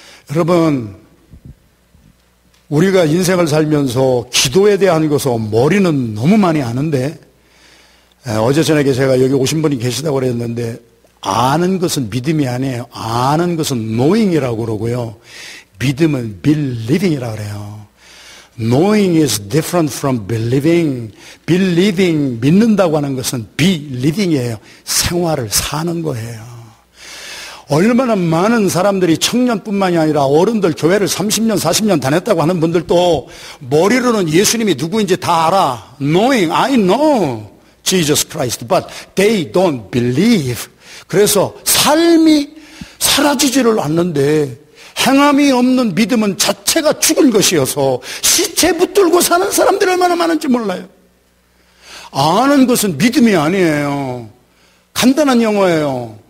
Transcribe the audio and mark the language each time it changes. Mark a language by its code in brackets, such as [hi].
[ko] 여러분, 우리가 인생을 살면서 기도에 대한 것은 머리는 너무 많이 아는데, 어제 저녁에 제가 여기 오신 분이 계시다고 그랬는데, 아는 것은 믿음이 아니에요. 아는 것은 knowing이라고 그러고요. 믿음은 believing이라고 그래요. [en] Knowing is different from believing. [ko] Believing, 믿는다고 하는 것은 beliving이에요. 생활을 사는 거예요. 얼마나 많은 사람들이 청년뿐만이 아니라 어른들 교회를 30년, 40년 다녔다고 하는 분들도 머리로는 예수님이 누구인지 다 알아. [en] Knowing, I know Jesus Christ, but they don't believe. [ko] 그래서 삶이 사라지지를 않는데, 행함이 없는 믿음은 자체가 죽은 것이어서 시체 붙들고 사는 사람들이 얼마나 많은지 몰라요. 아는 것은 믿음이 아니에요. 간단한 영어예요.